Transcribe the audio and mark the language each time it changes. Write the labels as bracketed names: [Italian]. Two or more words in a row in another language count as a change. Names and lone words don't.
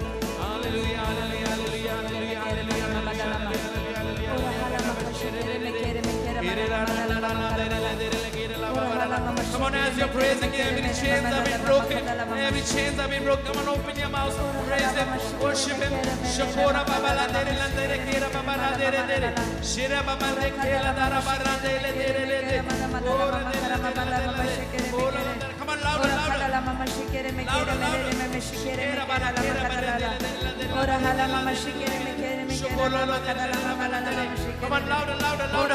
[English] Hallelujah, hallelujah, hallelujah, hallelujah, hallelujah. Come on, as you're praising Him, every chains have been broken. Every chains have been broken. Come on, open your mouth, praise Him, worship Him. Shakora baba la dere la dere kira baba la dere dere. Shira baba le kela dara bara dere dere dere. Ora dere dere dere. Ora dere. Come on, louder, louder. Louder, louder. Shira bara kira bara dere dere dere. Shakora la dere la bara dere. Come on, louder, louder, louder.